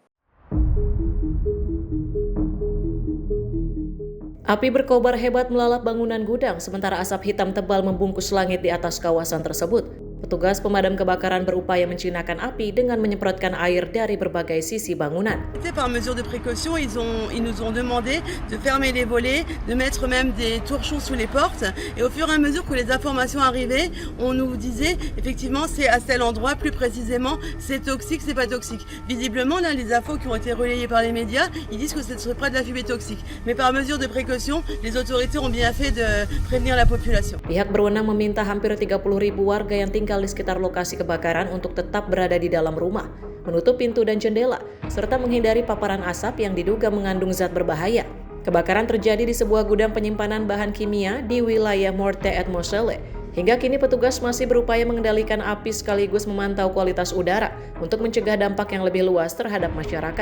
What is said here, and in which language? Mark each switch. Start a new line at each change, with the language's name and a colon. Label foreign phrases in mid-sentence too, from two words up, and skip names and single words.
Indonesian: Api berkobar hebat melalap bangunan gudang, sementara asap hitam tebal membungkus langit di atas kawasan tersebut. Petugas pemadam kebakaran berupaya menjinakkan api dengan menyemprotkan air dari berbagai sisi bangunan.
French: Par mesure de précaution, ils nous ont demandé de fermer les volets, de mettre même des torchons sous les portes. Et au fur et à mesure que les informations arrivaient, on nous disait effectivement c'est à tel endroit, plus précisément c'est toxique, c'est pas toxique. Visiblement là, les infos qui ont été relayées par les médias, ils disent que ce serait près de la fumée toxique. Mais par mesure de précaution, les autorités ont bien fait de prévenir la population.
Indonesian: Pihak berwenang meminta hampir 30.000 warga yang tinggal di sekitar lokasi kebakaran untuk tetap berada di dalam rumah, menutup pintu dan jendela, serta menghindari paparan asap yang diduga mengandung zat berbahaya. Kebakaran terjadi di sebuah gudang penyimpanan bahan kimia di wilayah Morte et Moselle, Hingga kini petugas masih berupaya mengendalikan api sekaligus memantau kualitas udara untuk mencegah dampak yang lebih luas terhadap masyarakat.